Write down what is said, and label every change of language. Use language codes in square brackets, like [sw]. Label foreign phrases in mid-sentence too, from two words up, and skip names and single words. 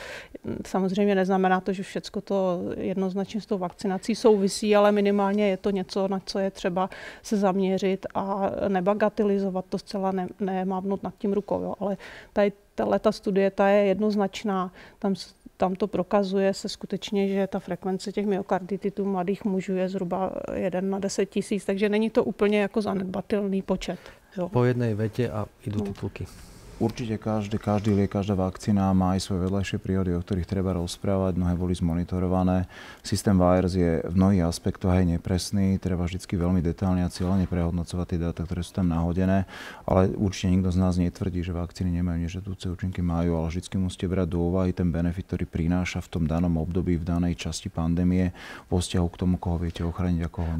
[cs] Samozřejmě neznamená to, že všechno to jednoznačně s tou vakcinací souvisí, ale minimálně je to něco, na co je třeba se zaměřit a nebagatelizovat to zcela, nemávnout nad tím rukou. Jo. Ale tato studie ta je jednoznačná, tam to prokazuje se skutečně, že ta frekvence těch myokardititů mladých mužů je zhruba 1 na 10 tisíc, takže není to úplně jako zanedbatelný počet. Jo. [sk] Po jednej vete a idú titulky. Určite každý liek, každá vakcína má aj svoje vedľajšie príhody, o ktorých treba rozprávať. Mnohé boli zmonitorované. Systém VAERS je v mnohých aspektoch aj nepresný. Treba vždy veľmi detailne a cieľene prehodnocovať tie dáta, ktoré sú tam nahodené. Ale určite nikto z nás netvrdí, že vakcíny nemajú nežiaduce účinky, majú, ale vždy musíte brať do úvahy ten benefit, ktorý prináša v tom danom období, v danej časti pandémie vo vzťahu k tomu, koho viete ochrániť a koho nie.